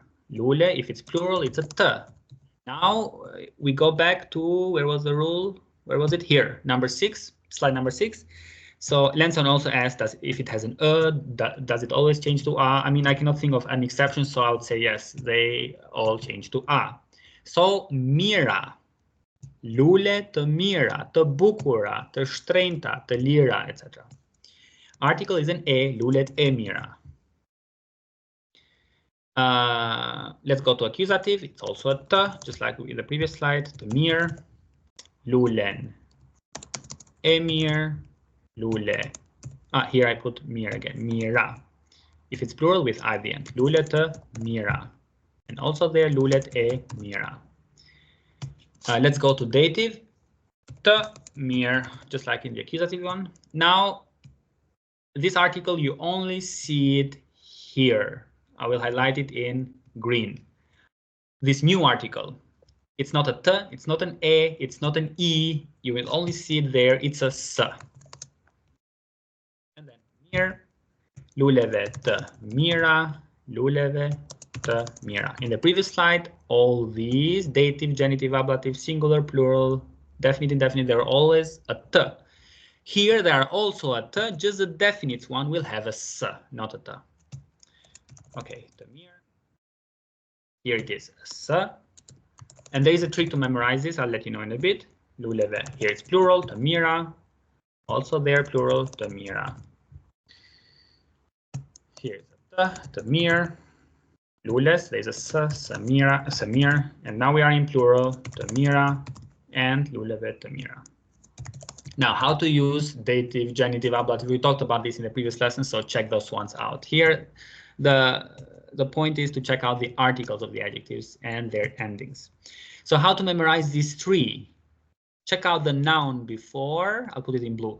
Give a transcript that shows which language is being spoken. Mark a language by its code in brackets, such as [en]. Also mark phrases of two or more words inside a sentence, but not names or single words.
[en] Lule, if it's plural, it's a t. Now we go back to, where was the rule? Where was it? Here, number 6, slide number 6. So Lenson also asked us if it has an does it always change to a? I mean, I cannot think of an exception, so I would say yes, they all change to a. [sq] So mira, lule të mira, të bukura, të shtrenjta, të lira, etc. [en] Article is an [sq] lulet e mira. [en] Let's go to accusative. It's also a t, just like in the previous slide. [sq] Të mirë, lulen, emir, lule. [en] Here I put mir again, mira. If it's plural with I at the end, [sq] lule të mira. [en] And also there, [sq] lulet e mira. [en] Let's go to dative. [sq] Të mirë, [en] just like in the accusative one. Now, this article, you only see it here. I will highlight it in green. This new article, it's not a t, it's not an a, it's not an e. You will only see it there. It's a s. And then mir, [sq] luleve të mira, luleve të mira. [en] In the previous slide, all these dative, genitive, ablative, singular, plural, definite, indefinite, they're always a t. Here they are also a t, just the definite one will have a s, not a t. [sq] Okay, të mirë. [en] Here it is, a s. And there is a trick to memorize this, I'll let you know in a bit. Luleve, here it's plural, [sq] të mira. [en] Also there, plural, [sq] të mira. [en] Here is a [sq] të mirë. [en] Lules, there's a s, samira, samir. And now we are in plural, [sq] të mira and luleve të mira. [en] Now, how to use dative, genitive, ablative. We talked about this in the previous lesson, so check those ones out. Here, the point is to check out the articles of the adjectives and their endings. So how to memorize these three? Check out the noun before, I'll put it in blue.